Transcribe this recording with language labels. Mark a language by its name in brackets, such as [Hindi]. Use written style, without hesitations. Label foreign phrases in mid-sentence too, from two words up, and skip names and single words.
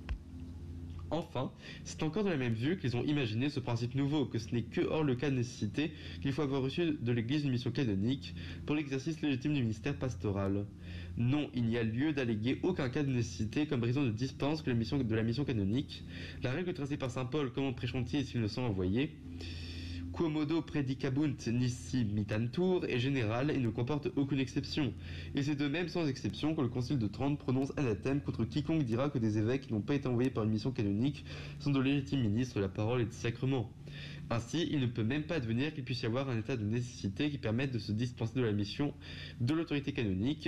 [French] Enfin, c'est encore de la même vue qu'ils ont imaginé ce principe nouveau, que ce n'est que hors le cas de nécessité qu'il faut avoir reçu de l'Église une mission canonique pour l'exercice légitime du ministère pastoral. Non, il n'y a lieu d'alléguer aucun cas de nécessité comme raison de dispense de la mission canonique. La règle tracée par saint Paul, comment prêchons-ils s'ils ne sont envoyés, [Latin] Quomodo predicabunt nisi mitantur [French] est général et ne comporte aucune exception. Et c'est de même sans exception que le Concile de Trente prononce anathème contre quiconque dira que des évêques qui n'ont pas été envoyés par une mission canonique sont de légitimes ministres de la parole et des sacrements. Ainsi, il ne peut même pas advenir qu'il puisse y avoir un état de nécessité qui permette de se dispenser de la mission de l'autorité canonique.